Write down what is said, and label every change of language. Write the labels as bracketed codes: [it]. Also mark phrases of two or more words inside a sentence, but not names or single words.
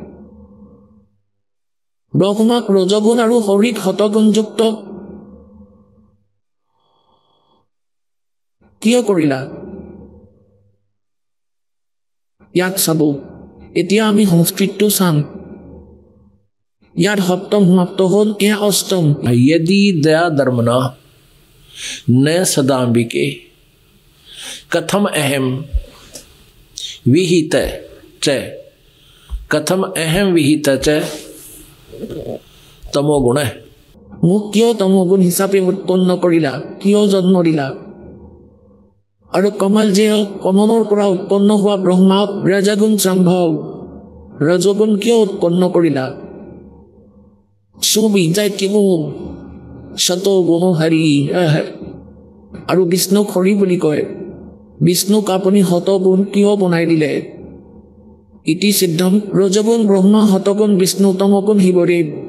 [as] ব্ৰহ্মাক ৰজগুণ আৰু হৰিক শতগুণযুক্ত কিয় কৰিলা ইয়াত চাব এতিয়া আমি সংস্কৃতটো চাম ইয়াত সপ্তম সমাপ্ত হ'ল এয়া অষ্টম [sa] यदि दया धर्मना न सदाम्बिके कथम अहम विहित च कथम अहम विहित च तमो गुण [as] মোক কিয় তমগুণ হিচাপে উৎপন্ন কৰিলা কিয় জন্ম দিলা আৰু কমল যে কমলৰ পৰা উৎপন্ন হোৱা ব্ৰহ্মাক ৰজগুণ সম্ভৱ ৰজগুণ কিয় উৎপন্ন কৰিলা সুবি যায় কিমু সত গুণ হৰি আৰু বিষ্ণুক হৰি বুলি কয় বিষ্ণুক আপুনি শতগুণ কিয় বনাই দিলে [sa] इति सिद्धम [as] ৰজগুণ ব্ৰহ্মা শতগুণ বিষ্ণু তমগুণ শিৱদেৱ